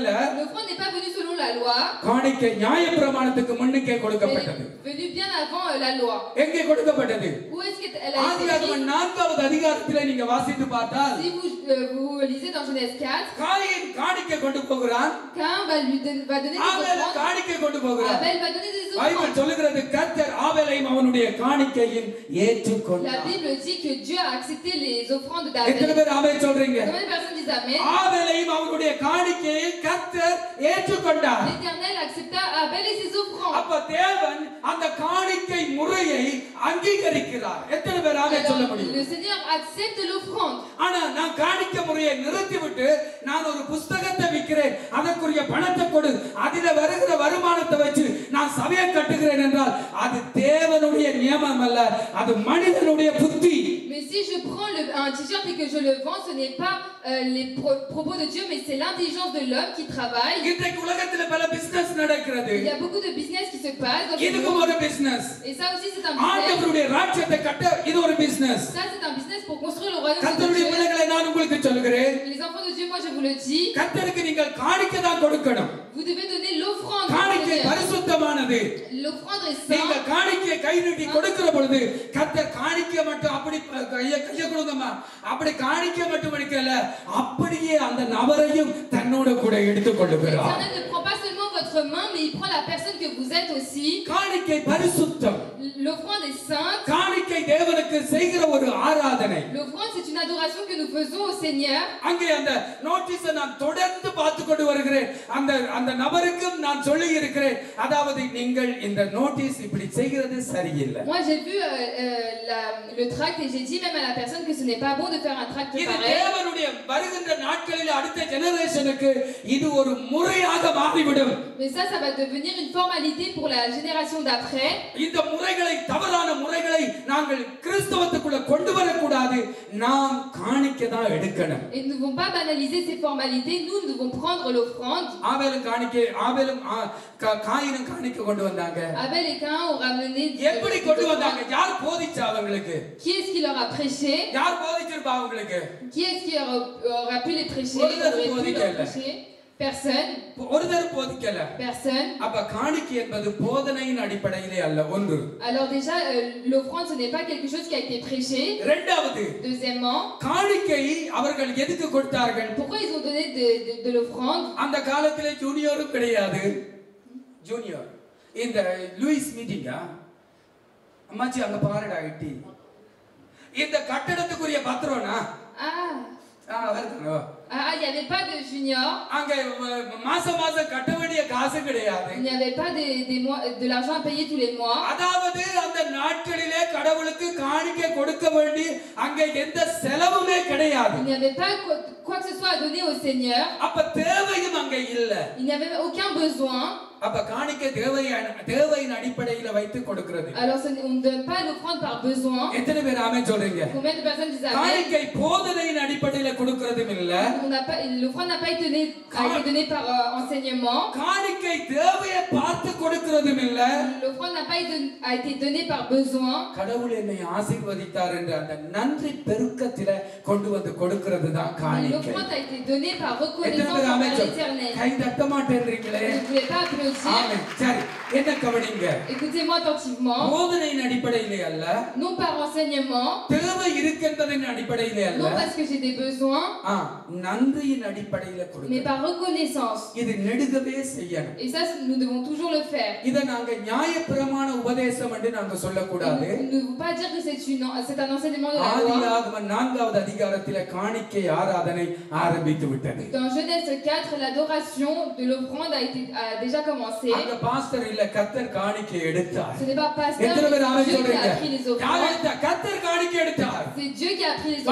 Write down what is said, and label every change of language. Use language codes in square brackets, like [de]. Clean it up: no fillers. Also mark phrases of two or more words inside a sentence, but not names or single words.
[fr] L'offrande n'est pas venue selon la loi. [ta] காணிக்கை நியாயப்பிரமாணத்துக்கு முன்னே கொடுக்கப்பட்டது. [fr] Venue bien avant la loi. [ta] எங்கே கொடுக்கப்பட்டது? [fr] Où est-ce qu'elle a été [ta] ஆதியாகமம் 4வது அதிகாரத்திலே நீங்க வாசித்து பார்த்தால், [fr] Si vous lisez dans Genèse 4, [ta] காயின் காணிக்கை கொண்டு போகிறான். [fr] Cain va donner des [ta] ஆபேல் [fr] offrandes. [ta] காணிக்கை கொண்டு போகிறான். [fr] Abel va donner des [ta] பைபிள் [fr] offrandes. [ta] சொல்லுகிறது, கர்த்தர் ஆபேலையும் அவனுடைய காணிக்கையும் [fr] La [ta] ஏற்றுக்கொண்டார். [fr] Bible dit que Dieu a accepté les offrandes [ta] எத்தனை [fr] d'Abel. [ta] பேர் ஆமென் சொல்றீங்க? [fr] Combien de personnes disent Amen? [ta] ஆபேலையும் அவனுடைய காணிக்கையை கர்த்தர் ஏற்றுக்கொண்டார். [fr] L'Éternel accepta Abel et ses offrandes. [ta] அப்ப தேவன் அந்த காணிக்கை முறையை அங்கீகரிக்கிறார். எத்தனை பேர் ஆமென் சொல்ல [fr] Alors, [ta] முடியும்? [fr] le Seigneur accepte l'offrande. [ta] ஆனா நான் காணிக்கை முறையை நிறுத்திவிட்டு நான் ஒரு புத்தகத்தை விற்கிறேன், அதற்குரிய பணத்தை கொடு, அதில வருகிற வருமானத்தை வச்சு நான் சபையை கட்டுகிறேன் என்றால் அது தேவனுடைய நியமம் அல்ல, அது மனிதனுடைய புத்தி. [fr] Mais si je prends un t-shirt et que je le vends, ce n'est pas les propos de Dieu, mais c'est l'intelligence de l'homme qui travaille. [ta] இன்றைக்கு உலகத்துல பல பிசினஸ் நடக்கிறது. [fr] Il y a beaucoup de business qui se passe dans ce [ta] இதுக்கு [fr] monde. [ta] ஒரு பிசினஸ். [fr] Et ça aussi c'est un business. [ta] ஆண்டவருடைய ராஜ்யத்தை கட்ட இது ஒரு பிசினஸ். [fr] Ça c'est un business pour construire le royaume de [ta] கர்த்தருடைய [fr] Dieu. [ta] பிள்ளைகளை நான் உங்களுக்கு சொல்லுகிறேன், [fr] Les enfants de Dieu, moi je vous le dis, [ta] கர்த்தருக்கு நீங்கள் காணிக்கை தான் கொடுக்கணும். [fr] vous devez donner l'offrande. [ta] காணிக்கை பரிசுத்தமானது. [fr] L'offrande est [ta] நீங்க [fr] sainte. [ta] காணிக்கையை கை நீட்டி கொடுக்கிற பொழுது கர்த்தர் காணிக்கை மட்டும் அப்படி கைய கொடுங்கம்மா, அப்படி காணிக்கை மட்டும் எடுக்கல, அப்படியே அந்த நபரையும் தன்னோட கூட எடுத்துக் கொள்ளுகிறார். [fr] L'Éternel ne prend pas seulement votre main, mais il prend la personne que vous êtes aussi. [ta] காணிக்கை பரிசுத்தம். [fr] L'offrande est sainte. [ta] காணிக்கை தேவனுக்கு செய்கிற ஒரு ஆராதனை. [fr] L'offrande c'est une adoration que nous faisons au Seigneur. [ta] அங்கே அந்த நோட்டீஸை நான் தொடர்ந்து பார்த்து கொண்டு வருகிறேன். அந்த நபருக்கும் நான் சொல்லி இருக்கிறேன், அதாவது நீங்கள் இந்த நோட்டீஸ் இப்படி செய்கிறது சரியில்லை. [fr] Moi j'ai vu le tract et j'ai dit même à la personne que ce n'est pas bon de faire un tract [ta] இது [fr] pareil. [ta] தேவனுடைய வருகின்ற நாட்களில் அடுத்த ஜெனரேஷனுக்கு இது ஒரு முறையாக மாறிவிடும். [fr] Mais ça va devenir une formalité pour la génération d'après. [ta] இந்த முறைகளை, தவறான முறைகளை நாங்கள் கிறிஸ்தவத்துக்குள்ள கொண்டு வரக்கூடாது. நாம் காணிக்கை தான் எடுக்கணும். [fr] Et nous ne devons pas banaliser ces formalités. Nous devons prendre l'offrande. [ta] ஆபேலும் காயினும் காணிக்கை கொண்டு வந்தாங்க. [fr] Abel et Caïn ont ramené. [ta] எப்படி கொண்டு வந்தாங்க? யார் போதிச்சா அவங்களுக்கு? [fr] Qui est-ce qui leur a prêché? [ta] யார் போதிச்சிருப்பா அவங்களுக்கு? [fr] Qui est-ce qui aura pu les prêcher? Personne. [ta] ஒருத்தர் போதிக்கல. [fr] Personne. [ta] அப்ப காணிக்கை என்பது போதனையின் அடிப்படையிலே அல்ல. ஒன்று. [fr] Alors déjà l'offrande ce n'est pas quelque chose qui a été prêché. [ta] இரண்டாவது. [fr] Deuxièmement. [ta] காணிக்கை அவர்கள் எதுக்கு கொடுத்தார்கள்? [fr] Pourquoi ils ont donné de l'offrande? [ta] அந்த காலத்திலே ஜூனியரும் கிடையாது. ஜூனியர் இந்த லூயிஸ் மீட்டிங்கா அம்மாச்சி அங்க பாருடா இட்டி. இந்த கட்டடத்துக்குரிய பத்திரம்னா வருதுங்க. [fr] Il n'y avait pas de junior. [ta] அங்க மாசம் கட்ட வேண்டிய காசு கிடையாது. [fr] Il n'y avait pas de l'argent à payer tous les mois. [ta] அதாவது அந்த நாட்களிலே கடவுளுக்கு காணிக்கை கொடுக்க வேண்டி அங்க எந்த செலவுமே கிடையாது. [fr] Il n'y avait pas quoi que ce soit à donner au Seigneur. [ta] அப்ப தேவையும் அங்க இல்ல. [fr] Il n'y avait aucun besoin. [ta] அப்ப காணிக்கை தேவையின் அடிப்படையில வைத்து கொடுக்கிறது. [fr] Alors on ne donne pas l'offrande par besoin. [ta] எத்தனை பேர் ஆமென் சொல்றீங்க? [fr] Combien de personnes disent amen? [ta] காணிக்கை போதனையின் அடிப்படையில கொடுக்கிறதும் இல்ல. [fr] L'offrande n'a pas été donnée par enseignement. [ta] காணிக்கை தேவையை பார்த்து கொடுக்கிறதும் இல்ல. [fr] L'offrande n'a pas été donnée par besoin. [ta] கடவுள் என்னை ஆசீர்வதித்தார் என்ற அந்த நன்றி பெருக்கத்தில கொண்டு வந்து கொடுக்கிறது தான் காணிக்கை. [fr] L'offrande a été donnée par reconnaissance envers l'Éternel. [ta] கை தட்ட மாட்டேன்றீங்களே. [fr] Vous ne pouvez pas applaudir. [ta] ஆமென். சரி, என்ன கவனிங்க? [fr] Écoutez-moi attentivement. [ta] போதனையின் அடிப்படையிலே அல்ல. [fr] Non par enseignement. [ta] தேவை இருக்கின்றதின் அடிப்படையிலே அல்ல. [fr] Non parce que j'ai des besoins. [ta] நன்றியின் அடிப்படையில கொடுங்க. [fr] Mais par reconnaissance. [ta] இது நெடுகவே செய்யணும். [fr] Et ça nous devons toujours le faire. [ta] இத நாங்க நியாயப்பிரமாண உபதேசம் என்று நாங்க சொல்லக்கூடாது. [fr] Nous ne devons pas dire que c'est un enseignement de la loi. [ta] ஆதியாகமம் 4வது அதிகாரத்திலே காணிக்கை ஆராதனை ஆரம்பித்து விட்டது. [fr] Dans Genèse 4, l'adoration de l'offrande a déjà commencé. [ta] அங்க பாஸ்டர் இல்ல, கர்த்தர் காணிக்கை எடுத்தார். [fr] Ce n'est pas pasteur, [ta] எத்தனை பேர் ஆமென் [fr] Dieu qui [ta] சொல்றீங்க? [fr] a pris les [ta] யார் [fr] offrandes. [ta] எடுத்தா? கர்த்தர் காணிக்கை எடுத்தார். [fr] C'est Dieu qui a pris les